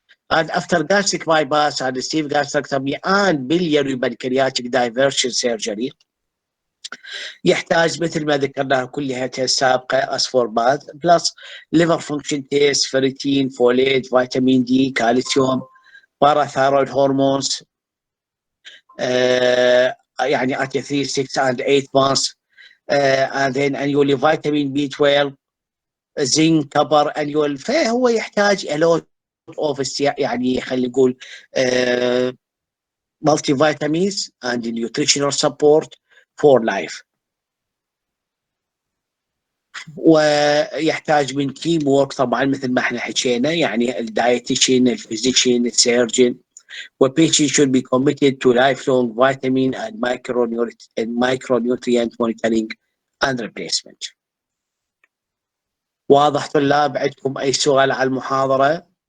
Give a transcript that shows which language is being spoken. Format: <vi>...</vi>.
<en>And after gastric bypass and Steve gastrectomy and biliary pancreatic diversion surgery</en> <ar>يحتاج مثل ما ذكرناها كلها السابقة</ar> <en>اسفوربات plus liver function test, ferritin, folate, vitamin D, calcium, parathyroid hormones, يعني at 3, 6 and 8 months, and then annually vitamin B12, zinc, copper annual.</en> <ar>فهو يحتاج</ar> <en>a lot of</en> <ar>يعني خلينا نقول</ar> <en>multi vitamins and nutritional support for life.</en> <ar>ويحتاج من تيم وورك طبعا مثل ما احنا حكينا، يعني الدايتيشن، الفيزيشن، السيرجن.</ar> <en>وpatient should be committed to lifelong vitamin and micronutrient monitoring and replacement.</en> <ar>واضح طلاب؟ عندكم أي سؤال على المحاضرة؟</ar>